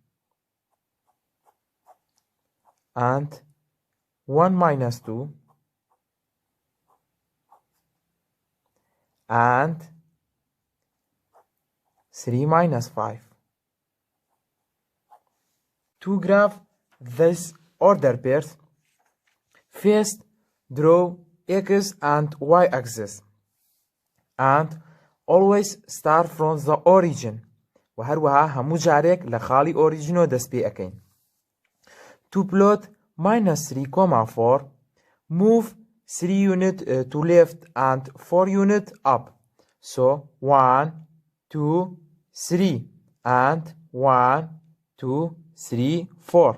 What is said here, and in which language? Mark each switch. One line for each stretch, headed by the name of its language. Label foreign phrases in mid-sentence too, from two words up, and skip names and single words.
English: and 1-2 and 3-5. To graph this order pairs, first draw x and y axis and always start from the origin.
Central Kurdish: و هەروەها هەموو جارێک لە خاڵی ئۆریجینۆ دەست پێ ئەەکەین.
English: To plot -3,4, move 3 units to left and 4 units up. So 1, 2, 3 and 1, 2, 3, 4.